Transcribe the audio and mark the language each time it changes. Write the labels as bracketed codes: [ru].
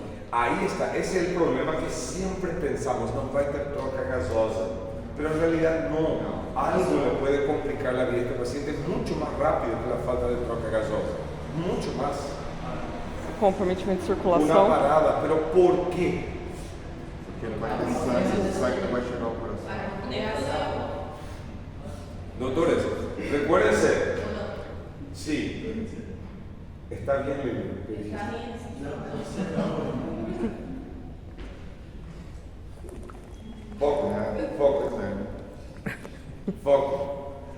[es] Ahí está, ese es el problema que siempre pensamos, no va a tener [pt] troca gasosa, [es] pero en realidad no, algo le puede complicar la vida a este paciente mucho más rápido que la falta de troca gasosa, mucho más. [pt] Comprometimento de [es] Una [pt] circulação. [es] parada, pero ¿por qué? [pt] Porque não vai ter sangue não vai chegar ao coração. [es] Doctores, recuérdense, sí, está bien, Lili. Foco, foco, foco.